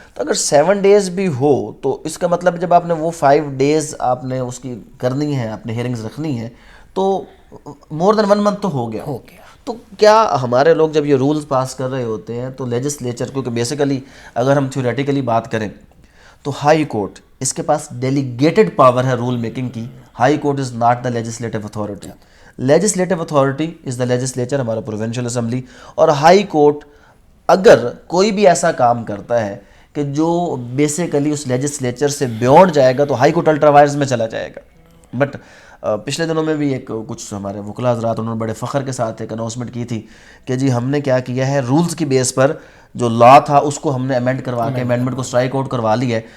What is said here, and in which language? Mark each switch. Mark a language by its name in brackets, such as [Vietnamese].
[Urdu] تو اگر 7 ڈیز بھی ہو تو اس کا مطلب جب آپ نے وہ 5 ڈیز آپ نے اس کی کرنی ہے, آپ نے ہیئرنگز رکھنی ہے, تو [English] more than 1 month [Urdu] تو ہو گیا. تو کیا ہمارے لوگ جب یہ رولز پاس کر رہے ہوتے ہیں تو لیجسلیچر, کیونکہ بیسیکلی اگر ہم تھیوریٹیکلی بات کریں تو ہائی کورٹ اس کے پاس ڈیلیگیٹڈ پاور ہے رول میکنگ کی. [English] High court is not the legislative authority. Legislative authority is the legislature, [Urdu] ہمارا پروونشل اسمبلی. اور ہائی کورٹ اگر کوئی بھی ایسا کام کرتا ہے کہ جو بیسیکلی اس لیجسلیچر سے بیونڈ جائے گا تو ہائی کورٹ الٹرا وائرز میں چلا جائے گا. بٹ پچھلے دنوں میں بھی ایک کچھ ہمارے وکلاء حضرات انہوں نے بڑے فخر کے ساتھ ایک اناؤنسمنٹ کی تھی کہ جی ہم نے کیا کیا ہے, رولز کی بیس پر جو لا تھا اس کو ہم نے امینڈ کروا کے امینڈمنٹ کو اسٹرائک آؤٹ کروا لی ہے.